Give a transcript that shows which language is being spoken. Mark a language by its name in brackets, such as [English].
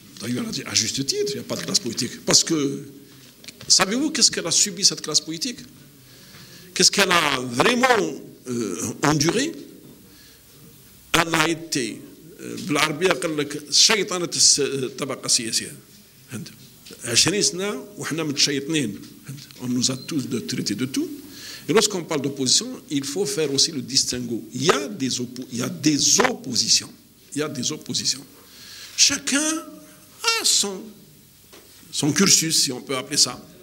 [French] D'ailleurs, à juste titre, il n'y a pas de classe politique. Parce que, savez-vous qu'est-ce qu'elle a subi, cette classe politique? Qu'est-ce qu'elle a vraiment enduré? Elle a été, [Arabic] بالعربية قال لك شيطنة الطبقة السياسية. 20 سنة وحنا متشيطنين. [French] On nous a tous traités de tout. Et lorsqu'on parle d'opposition, il faut faire aussi le distinguo. Il y a des oppositions. Il y a des oppositions. Chacun a son cursus, si on peut appeler ça.